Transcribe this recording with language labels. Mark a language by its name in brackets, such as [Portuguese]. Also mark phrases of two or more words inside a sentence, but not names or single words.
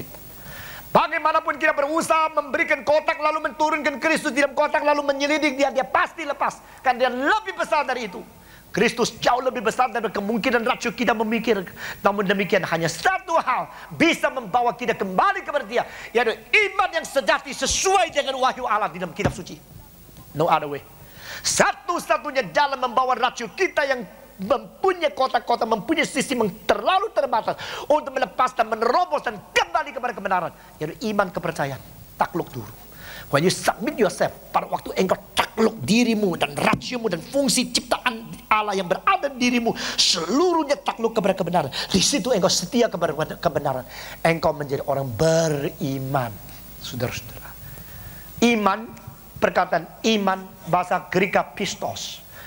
[Indonesian] Bagaimanapun kita berusaha memberikan kotak lalu menurunkan Kristus di dalam kotak lalu menyelidik dia pasti lepas. Karena dia lebih besar dari itu. Kristus jauh lebih besar dari kemungkinan racun kita memikir. Namun demikian hanya satu hal bisa membawa kita kembali kepada dia, yaitu iman yang sejati sesuai dengan wahyu Allah di dalam kitab suci. [English] No other way. [Indonesian] Satu-satunya jalan membawa racun kita yang mempunyai kotak-kotak, mempunyai sistem yang terlalu terbatas untuk melepas dan menerobos dan kembali kepada kebenaran, yaitu iman kepercayaan. Takluk dulu. [English] When you submit yourself, [Indonesian] pada waktu engkau takluk dirimu dan rasiomu dan fungsi ciptaan Allah yang berada di dirimu, seluruhnya takluk kepada kebenaran. Di situ engkau setia kepada kebenaran. Engkau menjadi orang beriman. Saudara-saudara, iman, perkataan iman, bahasa Greka pistos.